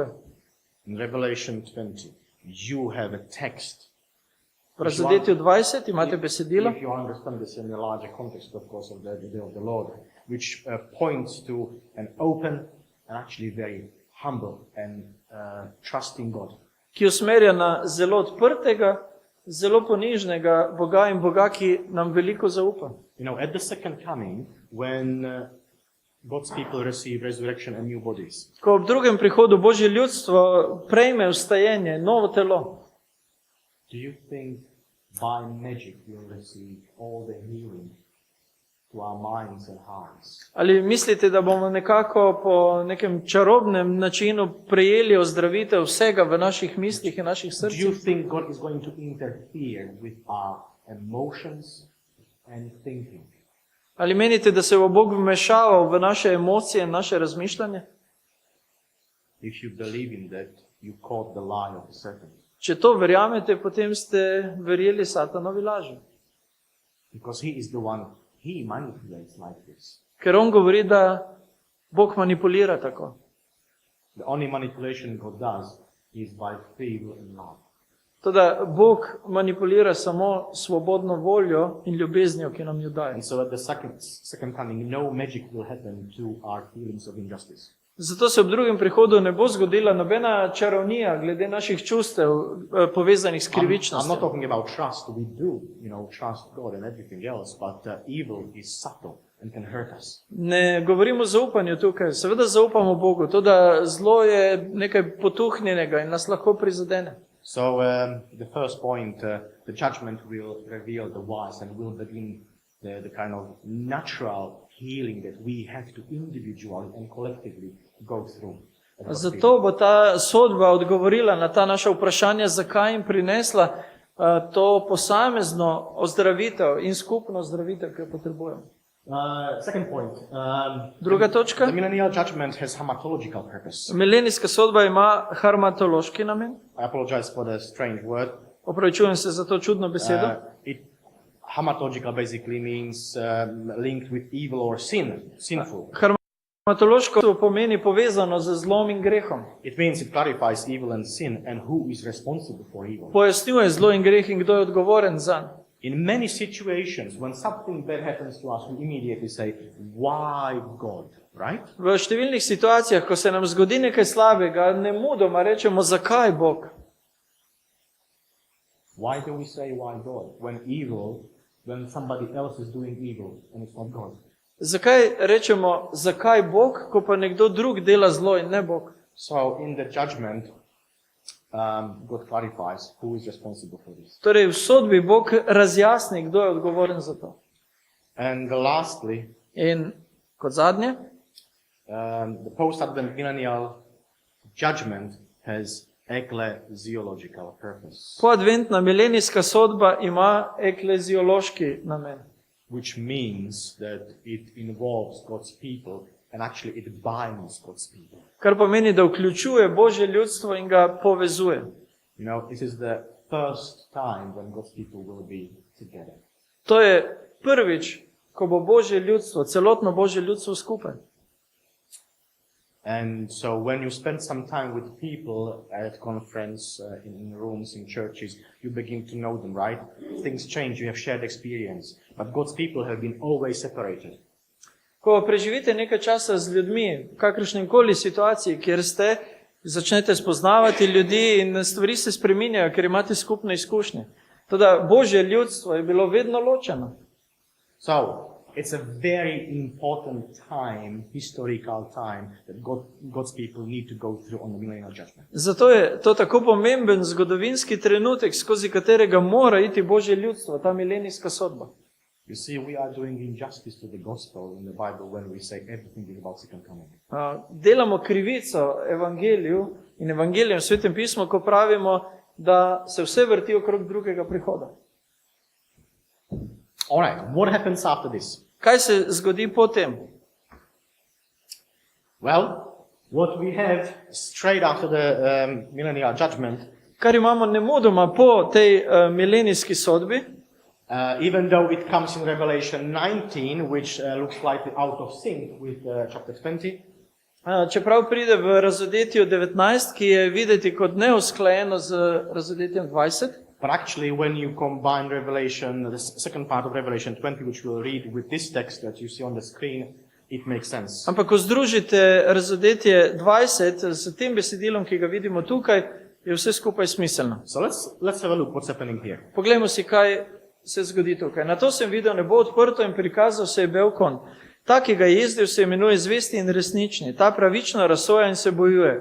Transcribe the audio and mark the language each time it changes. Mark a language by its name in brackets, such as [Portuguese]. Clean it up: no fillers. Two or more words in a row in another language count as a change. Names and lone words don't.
[English] in Revelation 20, you have a text. [Slovenian] v Razodetju 20 imate besedilo, [English] If you understand this in the larger context, of course, of the day of the Lord, which points to an open and actually very humble and trusting God. [Slovenian] ki usmerja na zelo odprtega, zelo ponižnega Boga in Boga, ki nam veliko zaupa. [English] You know, at the second coming, when God's people receive resurrection and new bodies, [Slovenian] Ko ob drugem prihodu Božje ljudstvo prejme vstajenje, novo telo, [English] do you think by magic we'll receive all the healing to our minds and hearts? [Slovenian] ali mislite, da bomo nekako po nekem čarobnem načinu prejeli ozdravitev vsega v naših mislih in naših [English] Do you [Slovenian] srcih? [English] think God is going to interfere with our emotions and thinking? [Slovenian] Ali menite, da se bo Bog vmešaval v naše emocije in naše razmišljanje? [English] If you believe in that, you caught the lie of the serpent. [Slovenian] Če to verjamete, potem ste verjeli Satanovi laži. [English] Because he is the one, he manipulates like this. [Slovenian] Ker on govori, da Bog manipulira tako. [English] The only manipulation God does is by free will and love. [Slovenian] Toda Bog manipulira samo svobodno voljo in ljubeznijo, ki nam jo daje. [English] And so at the second coming, no magic will happen to our feelings of injustice. [Slovenian] Zato se ob drugem prihodu ne bo zgodila nobena čarovnija glede naših čustev povezanih s [English] I'm not [Slovenian] krivičnostjo. [English] talking about trust. We do, trust God and everything else, but evil is subtle and can hurt us. [Slovenian] Ne govorimo o zaupanju tukaj, seveda zaupamo Bogu, to da zlo je nekaj potuhnjenega in nas lahko prizadene. [English] So the first point, the judgment will reveal the wise and will begin the kind of natural healing that we have to individually and collectively go through. [Slovenian] Zato bo ta sodba odgovorila na ta naša vprašanja, zakaj in prinesla to posamezno ozdravitev in skupno ozdravitev, ki jo potrebujemo. [English] Second point. [Slovenian] Druga točka. [English] The millennial judgment has hamartological purpose. [Slovenian] Milenijska sodba ima harmatološki namen. [English] I apologize for the strange word. [Slovenian] Opravičujem se za to čudno besedo. [English] Hamartological basically means linked with evil or sinful. [Slovenian] Harmatološko pomeni povezano z zlom in grehom. [English] It means it clarifies evil and sin and who is responsible for evil. [Slovenian] Pojasnjuje zlo in greh in kdo je odgovoren zanj. [English] In many situations, when something bad happens to us, we immediately say, why God, right? [Slovenian] V številnih situacijah, ko se nam zgodi nekaj slabega, nemudoma rečemo, zakaj Bog? [English] Why do we say why God? When somebody else is doing evil and it's not God. [Slovenian] Zakaj rečemo, zakaj Bog, ko pa nekdo drug dela zlo in ne Bog? [English] So in the judgment, God clarifies who is responsible for this. [Slovenian] Torej v sodbi Bog razjasni, kdo je odgovoren za to. [English] And lastly, [Slovenian] In kot zadnje, [English] the post-Advent millennial judgment has ecclesiological purpose, [Slovenian] poadventna milenijska sodba ima ekleziološki namen. [English] which means that it involves God's people and actually it binds God's people. [Slovenian] Kar pomeni, da vključuje Božje ljudstvo in ga povezuje. [English] You know, this is the first time when God's people will be together. [Slovenian] To je prvič, ko bo Božje ljudstvo, celotno Božje ljudstvo skupaj. [English] And so when you spend some time with people at conference, in rooms, in churches, you begin to know them, right? Things change, you have shared experience. But God's people have been always separated. [Slovenian] Ko preživite nekaj časa z ljudmi, v kakršnem koli situaciji, kjer ste, začnete spoznavati ljudi in stvari se spreminjajo, ker imate skupne izkušnje. Toda Božje ljudstvo je bilo vedno ločeno. [English] So, it's a very important time, historical time, that God's people need to go through on the millennial judgment. [Slovenian] Zato je to tako pomemben zgodovinski trenutek, skozi katerega mora iti Božje ljudstvo, ta milenijska sodba. [English] You see, we are doing injustice to the gospel in the Bible when we say everything is about second coming. [Slovenian] Delamo krivico evangeliju in evangelijem v Svetem pismu, ko pravimo, da se vse vrti okrog drugega prihoda. [English] All right, what happens after this? [Slovenian] Kaj se zgodi potem? [English] Well, what we have straight after the millennial judgment, [Slovenian] Kar imamo nemudoma po tej milenijski sodbi, [English] even though it comes in Revelation 19, which looks slightly out of sync with chapter 20, [Slovenian] čeprav pride v razodetju 19, ki je videti kot neusklajeno z razodetjem 20, [English] but actually when you combine Revelation, the second part of Revelation 20, which we'll read with this text that you see on the screen, it makes sense. [Slovenian] ampak ko združite razodetje 20 s tem besedilom, ki ga vidimo tukaj, je vse skupaj smiselno. [English] So let's have a look what's happening here. [Slovenian] Poglejmo si, kaj se zgodi tukaj. Na to sem videl nebo odprto in prikazal se je bel konj. Ta, ki ga je jezdil, se imenuje zvesti in resnični. Ta pravično razsoja in se bojuje.